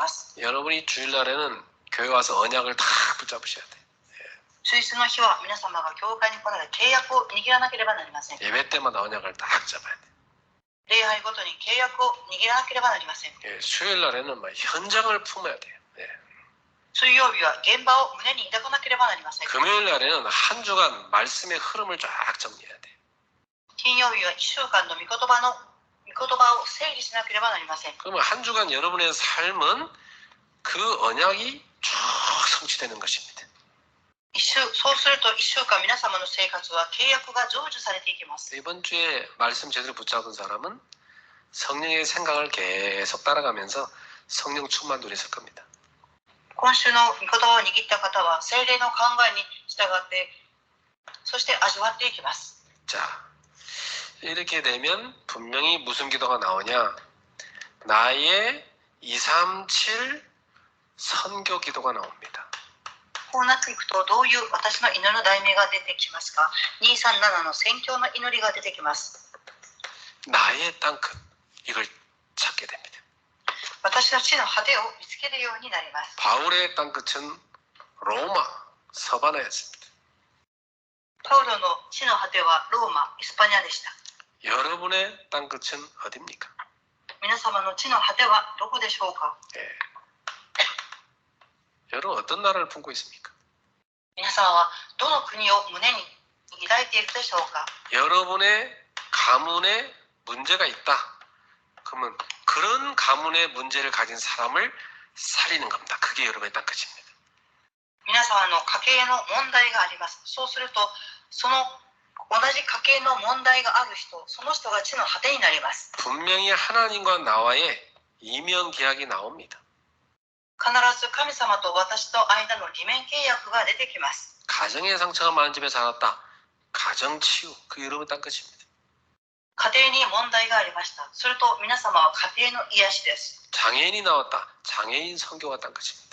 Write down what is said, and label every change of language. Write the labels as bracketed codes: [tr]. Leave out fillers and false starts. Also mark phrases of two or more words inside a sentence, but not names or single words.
[ko] 여러분이 주일날에는 교회 와서 언약을 다 붙잡으셔야 돼요. [ja] 祝日の日は皆様が教会に来られ契約を握らなければなりません。 [ko] 예배 때마다 언약을 딱 잡아야 돼. [ja] 礼拝ごとに契約を握らなければなりません。 [ko] 예, 수요일 날에는 막 현장을 품어야 돼요. 예. [ja] 水曜日は現場を胸に抱かなければなりません。 [ko] 금요일 날에는 한 주간 말씀의 흐름을 쫙 정리해야 돼. [ja] 金曜日は1週間の御言葉を整理しなければなりません。 [ko] 그러면 한 주간 여러분의 삶은 그 언약이 쭉 성취되는 것입니다. [ja] そうすると1週間皆様の生活は契約が成就されていきます。 [ko] 이번 주에 말씀 제대로 붙잡은 사람은 성령의 생각을 계속 따라가면서 성령 충만도 있을 겁니다. [ja] 今週の御言葉を握った方は聖霊の考えに従ってそして味わっていきます。 [ko] 자, 이렇게 되면 분명히 무슨 기도가 나오냐? 나의 237 선교 기도가 나옵니다. [ja] こうなっていくとどういう私の祈りの題名が出てきますか。237の宣教の祈りが出てきます。 [ko] 나의 땅끝 이걸 찾게 됩니다. [ja] 私の地の果てを見つけるようになります。 [ko] 바울의 땅끝은 로마 서바나였습니다. [ja] パウロの地の果てはローマ、イスパニアでした。 [ko] 여러분의 땅끝은 어디입니까? [ja] 皆様の地の果てはどこでしょうか。 [ko] 예. 여러분 어떤 나라를 품고 있습니까? [ja] 皆様はどの国を胸に抱いているでしょうか。 [ko] 여러분의 가문에 문제가 있다. 그러면 그런 가문의 문제를 가진 사람을 살리는 겁니다. 그게 여러분의 땅끝입니다. [ja] 皆様の家計の問題があります。そうするとその同じ家計の問題がある人、その人が地の果てになります。 [ko] 분명히 하나님과 나와의 이면 계약이 나옵니다. [ja] 必ず神様と私と間の利面契約が出てきます。 [ko] 가정의 상처가 많은 집에 살았다. 가정 치유 그 여러분 땅끝입니다. [ja] 家庭に問題がありました。すると皆様は家庭の癒しです。 [ko] 장애인이 나왔다. 장애인 선교가 땅끝입니다.